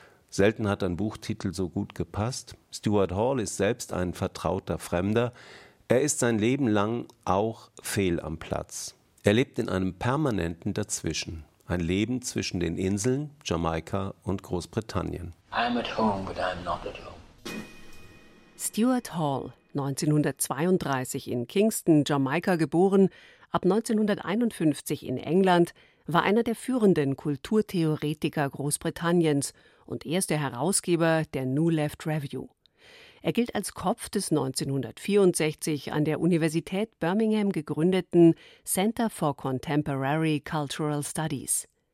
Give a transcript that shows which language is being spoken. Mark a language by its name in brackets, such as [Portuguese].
[German] Selten hat ein Buchtitel so gut gepasst. Stuart Hall ist selbst ein vertrauter Fremder. Er ist sein Leben lang auch fehl am Platz. Er lebt in einem permanenten Dazwischen. Ein Leben zwischen den Inseln, Jamaika und Großbritannien. [English] I'm at home, but I'm not at home. [German] Stuart Hall, 1932 in Kingston, Jamaika geboren, ab 1951 in England, war einer der führenden Kulturtheoretiker Großbritanniens und erster Herausgeber der New Left Review. Er gilt als Kopf des 1964 an der Universität Birmingham gegründeten Center for Contemporary Cultural Studies.